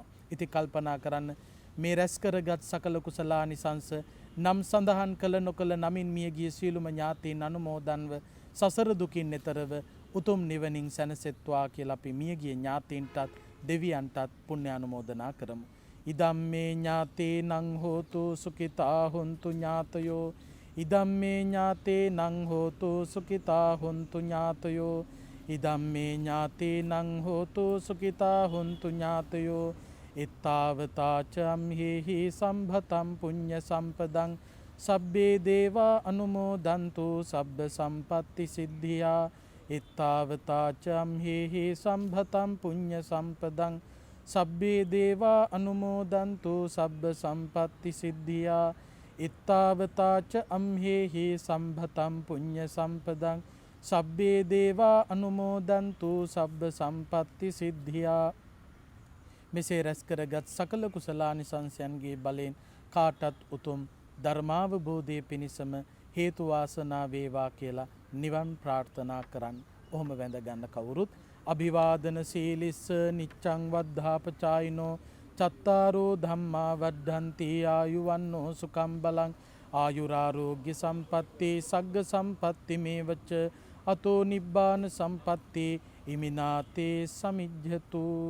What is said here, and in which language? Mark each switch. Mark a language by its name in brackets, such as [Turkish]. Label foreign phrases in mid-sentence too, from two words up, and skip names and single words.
[Sinhala] ඉතින් කල්පනා කරන්න, මේ රැස් කරගත් සකල කුසලානිසංස නම් සඳහන් කළ නොකළ නමින් මියගිය සියලුම ඥාතීන් අනුමෝදන්ව සසර දුකින් එතරව උතුම් නිවනින් සැනසෙත්වා කියලා අපි මියගිය ඥාතීන්ටත් දෙවියන්ටත් පුණ්‍යානුමෝදනා කරමු. [Pali] ඉදම්මේ ඥාතේ නං හෝතු සුඛිතා හොන්තු ඥාතයෝ, ඉදම්මේ ඥාතේ නං හෝතු සුඛිතා හොන්තු ඥාතයෝ, ඉදම්මේ ඥාතේ නං හෝතු සුඛිතා හොන්තු ඥාතයෝ, ඉත්තාවතාචම්හෙහි සම්භතම් පුඤ්ඤ සම්පදං සබ්බේ දේවා අනුමෝදන්තු සබ්බ සම්පත්ති සිද්ධියා, ඉත්තාවතාචම්හෙහි සම්භතම් පුඤ්ඤ සම්පදං සබ්බේ දේවා අනුමෝදන්තු සබ්බ සම්පත්ති සිද්ධියා, ඉත්තාවතාච අම්හෙහි සම්භතම් පුඤ්ඤ සම්පදං සබ්බේ දේවා අනුමෝදන්තු සබ්බ සම්පත්ති සිද්ධියා. [Sinhala] මෙසේ රැස් කරගත් සකල කුසලානිසංසයන්ගේ බලයෙන් කාටත් උතුම් ධර්මාවබෝධය පිණිසම හේතු වාසනා වේවා කියලා නිවන් ප්‍රාර්ථනා කරන්න. ඔහොම වැඳ ගන්න කවුරුත්. [Pali] අභිවාදන සීලිස්ස නිච්ඡං වද්ධාපචායිනෝ චත්තාරෝ ධම්මා වද්ධන්ති ආයුවන්නෝ සුඛං බලං ආයුරාරෝග්‍ය සම්පatti සග්ග සම්පatti මේවච අතෝ නිබ්බාන සම්පatti ඉමිනාතේ සමිජ්ජතු.